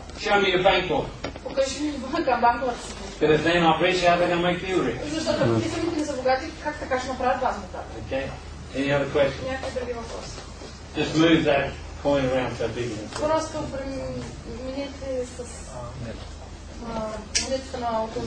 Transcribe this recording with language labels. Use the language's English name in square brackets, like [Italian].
[English] show me your bank book. [Bulgarian] покажи ми банковата си. [English] But if they're not rich, how are they going to make you rich? [Bulgarian] Защото ако ти самите не са богати, как така ще направят вас богати? [English] Okay. Any other questions? [Bulgarian] Някакви други въпроси. [English] Just move that coin around so big. [Bulgarian] Просто минете с монетата на около